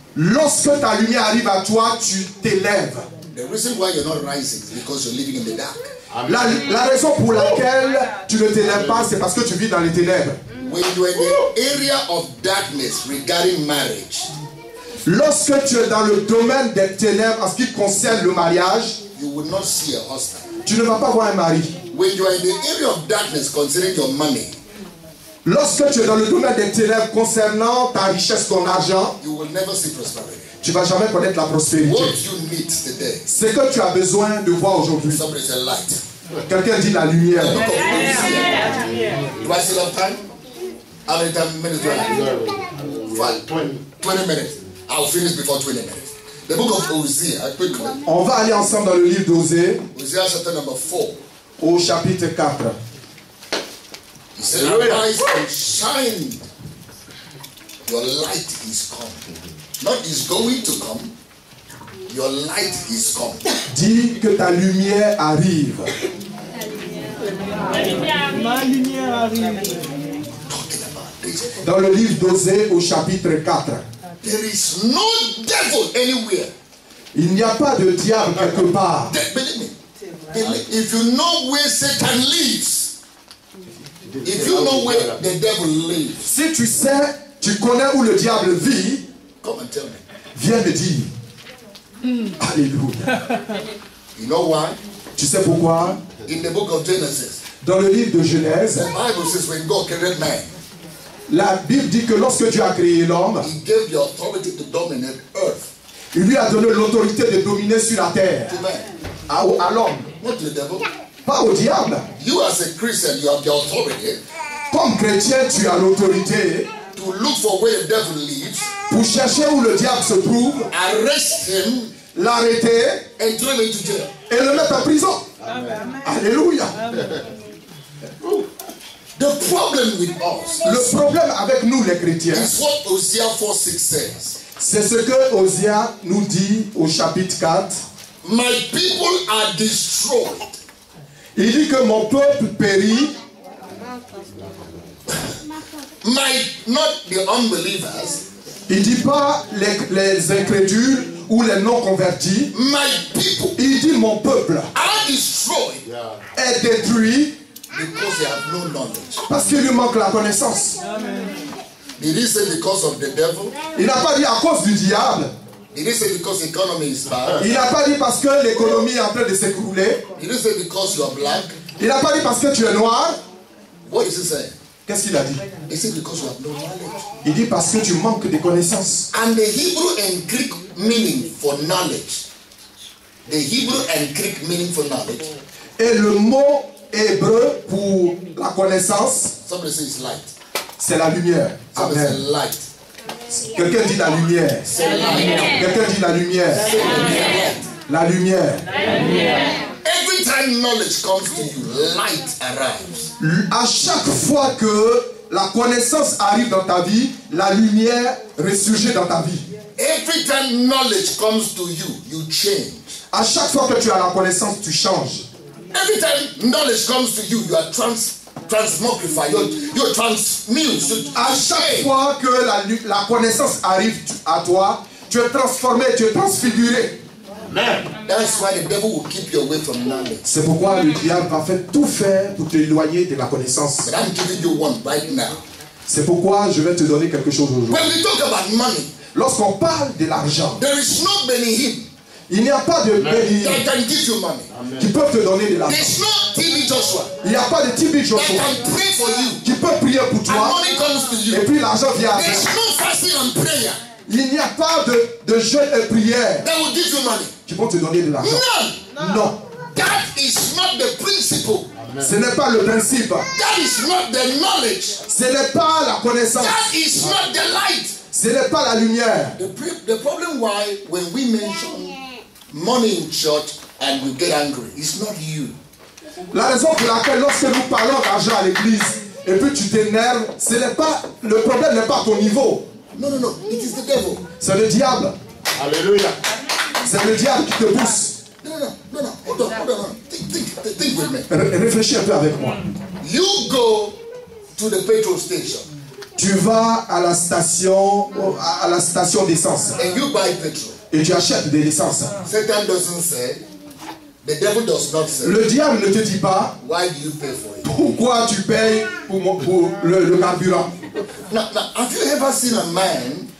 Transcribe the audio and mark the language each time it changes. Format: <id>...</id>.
<fr>Lorsque ta lumière arrive à toi, tu t'élèves.</fr> <en>The reason why you're not rising is because you're living in the dark.</en> <fr>La raison pour laquelle tu ne t'élèves pas, c'est parce que tu vis dans les ténèbres.</fr> <en>When you're in the area of darkness regarding marriage,</en> <fr>Lorsque tu es dans le domaine des ténèbres en ce qui concerne le mariage,</fr> <en>you will not see a husband.</en> <fr>tu ne vas pas voir un mari.</fr> <en>When you are in the area of darkness concerning your money,</en> <fr>Lorsque tu es dans le domaine des ténèbres concernant ta richesse, ton argent,</fr> <en>you will never see prosperity.</en> <fr>tu ne vas jamais connaître la prospérité.</fr> <en>What you need today,</en> <fr>Ce que tu as besoin de voir aujourd'hui.</fr> <en>somebody say light.</en> <fr>Quelqu'un dit la lumière.</fr> <en>Look up, do I still have time? How many minutes do I have? 20 minutes. I'll finish before 20 minutes. The book of Hosea, quickly.</en> <fr>On va aller ensemble dans le livre d'Osée,</fr> <en>Hosea chapter number 4.</en> <fr>au chapitre 4.</fr> <en>He said, arise and shine. Your light is come. Not is going to come. Your light is come.</en> <fr>Dis que ta lumière arrive. Ma lumière arrive.</fr> <en>Talking about this.</en> <fr>Dans le livre d'Osée, au chapitre 4.</fr> <en>There is no devil anywhere.</en> <fr>Il n'y a pas de diable quelque part.</fr> <en>Believe me. If you know where Satan lives, if you know where the devil lives,</en> <fr>Si tu sais, tu connais où le diable vit,</fr> <en>come and tell me.</en> <fr>viens me dire. Alléluia.</fr> <en>You know why?</en> <fr>Tu sais pourquoi?</fr> <en>In the book of Genesis,</en> <fr>Dans le livre de</fr> <en>the</en> <fr>Genèse,</fr> <en>Bible says when God created man,</en> <fr>la Bible dit que lorsque Dieu a créé l'homme,</fr> <en>He gave the authority to dominate earth.</en> <fr>Il lui a donné l'autorité de dominer sur la terre. À l'homme.</fr> <en>Not the devil.</en> <fr>Pas au diable.</fr> <en>You as a Christian, you have the authority</en> <fr>Comme chrétien, tu as l'autorité</fr> <en>to look for where the devil lives,</en> <fr>pour chercher où le diable se trouve,</fr> <en>arrest him,</en> <fr>l'arrêter</fr> <en>and throw him into jail.</en> <fr>et le mettre en prison. Alléluia.</fr> <en>The problem with us</en> <fr>Le problème avec nous les chrétiens,</fr> <en>is what Hosea 4:6 says.</en> <fr>c'est ce que Osée nous dit au chapitre 4.</fr> <en>My people are destroyed.</en> <fr>Il dit que mon peuple périt.</fr> <en>Not the unbelievers.</en> <fr>Il dit pas les incrédules ou les non convertis.</fr> <en>My people</en> <fr>Il dit mon peuple</fr> <en>are destroyed</en> <fr>est détruit</fr> <en>because they have no knowledge.</en> <fr>parce qu'il lui manque la connaissance.</fr> <en>Did he say because of the devil?</en> <fr>Il n'a pas dit à cause du diable.</fr> <en>Did he say because the economy is bad?</en> <fr>Il n'a pas dit parce que l'économie est en train de s'écrouler.</fr> <en>Did he say because you are black?</en> <fr>Il n'a pas dit parce que tu es noir.</fr> <en>What is he saying?</en> <fr>Qu'est-ce qu'il a dit?</fr> <en>He said because you have no knowledge.</en> <fr>Il dit parce que tu manques de connaissances.</fr> <en>And the Hebrew and Greek meaning for knowledge. The Hebrew and Greek meaning for knowledge.</en> <fr>Et le mot hébreu pour la connaissance,</fr> <en>Somebody says light.</en> <fr>c'est la lumière.</fr> <en>Somebody says Amen. light.</en> <fr>Quelqu'un dit la lumière.</fr> <en>Say light.</en> <fr>Quelqu'un dit la lumière. La lumière.</fr> <en>Every time knowledge comes to you, light arrives.</en> <fr>À chaque fois que la connaissance arrive dans ta vie, la lumière ressurgit dans ta vie.</fr> <en>Every time knowledge comes to you, you change.</en> <fr>À chaque fois que tu as la connaissance, tu changes.</fr> <en>Every time knowledge comes to you, you are transmogrified. You're transmute.</en> <fr>À chaque fois que la connaissance arrive à toi, tu es transformé, tu es transfiguré.</fr> <en>That's why the devil will keep you away from knowledge.</en> <fr>C'est pourquoi le diable va faire tout faire pour t'éloigner de la connaissance.</fr> <en>But I'm giving you one right now.</en> <fr>C'est pourquoi je vais te donner quelque chose aujourd'hui.</fr> <en>When we talk about money,</en> <fr>Lorsqu'on parle de l'argent,</fr> <en>there is no Benihim</en> <fr>il n'y a pas de béni</fr> <en>that can give you money.</en> <fr>qui peut te donner de l'argent.</fr> <en>There's no TV Joshua</en> <fr>Il n'y a pas de Tibi</fr> <en>that</en> <fr>Joshua</fr> <en>can pray for you.</en> <fr>qui peut prier pour</fr> <en>And</en> <fr>toi</fr> <en>money comes to</en> <fr>et</fr> <en>you.</en> <fr>puis l'argent vient à</fr> <en>There's</en> <fr>toi.</fr> <en>no fasting and prayer</en> <fr>Il n'y a pas de jeûne et prière</fr> <en>that will give you money.</en> <fr>qui vont te donner de l'argent.</fr> <en>None.</en> <fr>Non,</fr> <en>That is not the principle.</en> <fr>ce n'est pas le principe.</fr> <en>That is not the knowledge.</en> <fr>Ce n'est pas la connaissance.</fr> <en>That is not the light.</en> <fr>Ce n'est pas la lumière.</fr> <en>The problem why when we mention money in church and we get angry, it's not you.</en> <fr>La raison pour laquelle lorsque nous parlons d'argent à l'église et puis tu t'énerves, le problème n'est pas à ton niveau.</fr> <en>No, it is the devil.</en> <fr>C'est le diable.</fr> <en>Hallelujah.</en> <fr>C'est le diable qui te pousse.</fr> <en>No. Hold on. Think with me.</en> <fr>Réfléchis un peu avec moi.</fr> <en>You go to the petrol station</en> <fr>Tu vas à la station d'essence</fr> <en>and you buy petrol.</en> <fr>et tu achètes de l'essence.</fr> <en>Satan doesn't say, the devil does not say,</en> <fr>Le diable ne te dit pas</fr> <en>why do you pay for it?</en> <fr>pourquoi tu payes pour le carburant.</fr> <en>Now, have you ever seen a man</en>